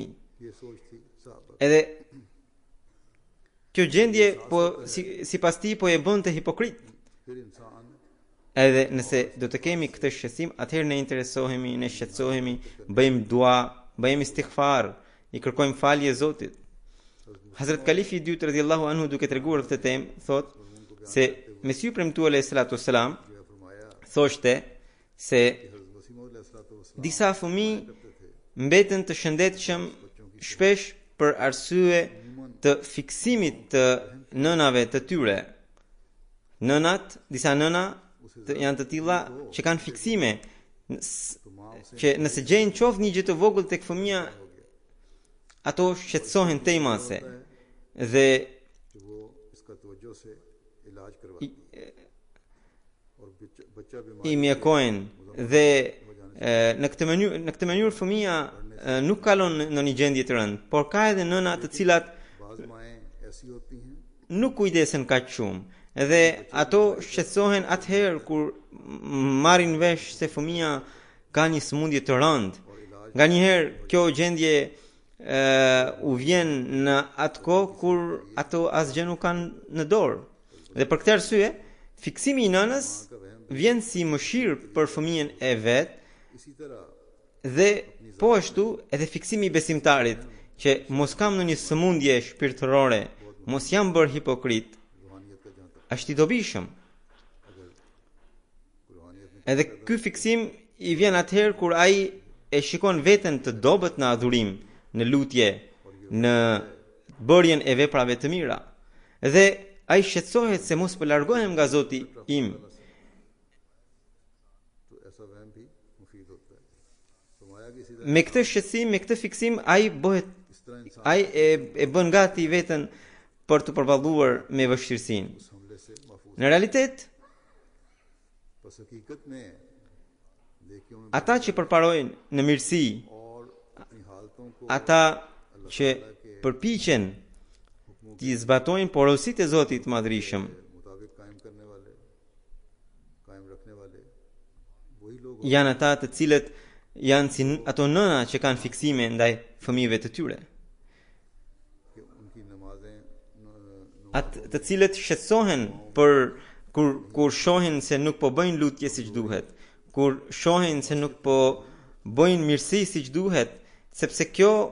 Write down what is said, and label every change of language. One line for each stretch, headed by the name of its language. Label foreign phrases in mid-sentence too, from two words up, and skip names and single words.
Urdu: یہ سوچ تھی صاحب
Albanian: Edhe kjo gjendje sipas tij po e bënte hipokrit.
Urdu: پھر انسان
Albanian: Edhe nëse do të kemi këtë shqetësim, atëherë ne interesohemi, ne shqetësohemi, bëjmë dua, bëjmë istighfar, i kërkojmë falje Zotit. Hazrat Kalifi i dytë
Arabic: رضي الله عنه
Albanian: duke treguar këtë temë, thotë se Mesiu premtuar
Arabic: عليه الصلاة والسلام
Urdu: جو فرمایا
Albanian: thoshte se
Urdu: حضرت مسیح موعود علیہ السلام
Albanian: disa fëmijë mbeten të shëndetshëm shpesh për arsye të fiksimit të nënave të tyre. Disa nëna janë të tilla që kanë fiksime, që nëse gjejnë qoftë një gjë të vogël tek fëmia, ato shqetësohen tejmase dhe
Urdu: جو وہ اس کا توجہ سے علاج کرواتی ہے اور بچہ بیمار
Albanian: i mjekojnë dhe në këtë mënyrë fëmia nuk kalon në një gjendje të rëndë, por ka edhe nëna të cilat
Urdu: بعض مائیں ایسی ہوتی ہیں
Albanian: nuk kujdesen kaq shumë. Edhe ato shqetësohen atëherë kur marrin vesh se fëmia ka një sëmundje të rëndë. Nganjëherë kjo gjendje u vjen në atë kohë kur ato asgjë nuk kanë në dorë. Dhe për këtë arsye, fiksimi i nënës vjen si mëshirë për fëmijën e vet
Urdu: اسی طرح
Albanian: dhe po ashtu edhe fiksimi i besimtarit që mos kam në një sëmundje shpirtërore, mos jam bërë hipokrit,
Urdu: روحانیت کا جہاں تک
Albanian: është i dobishëm.
Urdu: روحانیت میں
Albanian: Edhe ky fiksim i vjen atëherë kur ai e shikon veten të dobët në adhurim, në lutje, në bërjen e veprave të mira. Dhe ai shqetësohet se mos po largohem nga Zoti im.
Urdu: تو ایسا وہم بھی مفید ہوتا ہے فرمایا کہ اسی طرح
Albanian: Me këtë shqetësim, me këtë fiksim, ai bëhet
Urdu: اس طرح انسان
Albanian: ai e bën gati veten për të përballuar me vështirësinë.
Urdu: اس حملے سے محفوظ
Albanian: Në realitet,
Urdu: بس حقیقت میں نیکیوں میں
Albanian: ata që përparojnë në mirësi,
Urdu: اور اپنی حالتوں کو
Albanian: ata që përpiqen të zbatojnë porositë e Zotit të Madhërisëm,
Urdu: مطابق قائم کرنے والے قائم رکھنے والے وہی لوگ
Albanian: janë ata të cilët janë si ato nëna që kanë fiksime ndaj fëmijëve të tyre.
Urdu: کہ ان کی نمازیں
Albanian: Atë të cilët shqetësohen për kur shohin se nuk po bëjnë lutje siç duhet, kur shohin se nuk po bëjnë mirësi siç duhet, sepse kjo